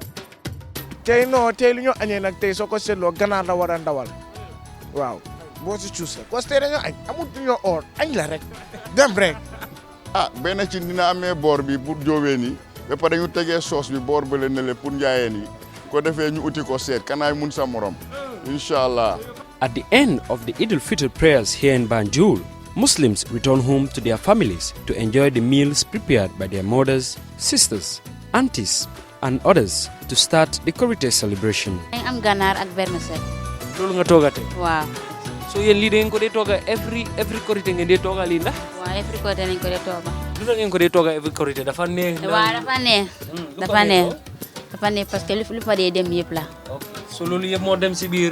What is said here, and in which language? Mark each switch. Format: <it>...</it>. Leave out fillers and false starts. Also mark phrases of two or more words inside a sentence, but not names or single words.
<wo>tey lu ñu añee nag tey soo ko seetloo ganaar la war a ndawal waaw boo si cuus rek</wo> <fr>parce que</fr> <wo>tey dañoo añ amul ñoo or añ la rek dem rek. benn ci dina amee boor bi pour jóowee nii ba pare ñu tegee soos bi boor ba leen ne pour njaayee nii ko defee ñu uti ko seet kanaay mun sa morom</wo> <ar>incha allah.</ar> <en>At the end of the Eid al-Fitr prayers here in Banjul, Muslims return home to their families to enjoy the meals prepared by their mothers, sisters, aunties, and others to start the Korité celebration. I am</en> <wo>ganar ak vermicelle. Loolu nga toogate. Waaw. So yéen lii da ngeen ko dee tooga every Korité ngeen dee tooga lii ndax. waaw every Korité nañ ko dee tooga. lu tax ngeen ko dee tooga every Korité dafa neex. waaw dafa neex</wo> <fr>parce que</fr> <wo>lu fa dee dem yëpp la. so loolu yëpp moo dem si biir.</wo>